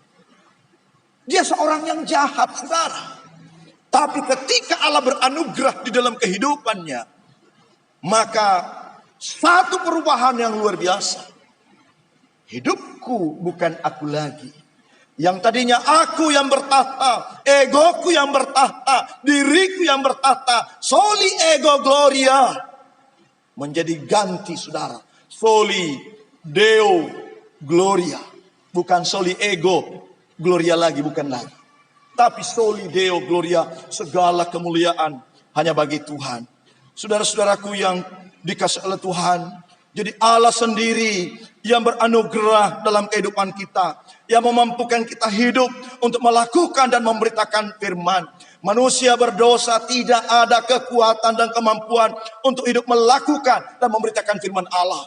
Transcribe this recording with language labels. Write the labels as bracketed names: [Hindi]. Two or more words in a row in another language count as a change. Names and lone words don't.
[Indonesian] Dia seorang yang jahat, saudara. Tapi ketika Allah beranugerah di dalam kehidupannya, maka satu perubahan yang luar biasa. Hidupku bukan aku lagi. Yang tadinya aku yang bertahta, egoku yang bertahta, diriku yang bertahta, [Latin] soli ego gloria, [Indonesian] menjadi ganti, saudara. [Latin] Soli deo gloria. [Indonesian] Bukan [Latin] soli ego gloria [Indonesian] lagi, bukan lagi. Tapi [Latin] soli deo gloria, [Indonesian] segala kemuliaan hanya bagi Tuhan. Saudara-saudaraku yang dikasihi oleh Tuhan, jadi Allah sendiri yang beranugerah dalam kehidupan kita, yang memampukan kita hidup untuk melakukan dan memberitakan firman. Manusia berdosa tidak ada kekuatan dan kemampuan untuk hidup melakukan dan memberitakan firman Allah.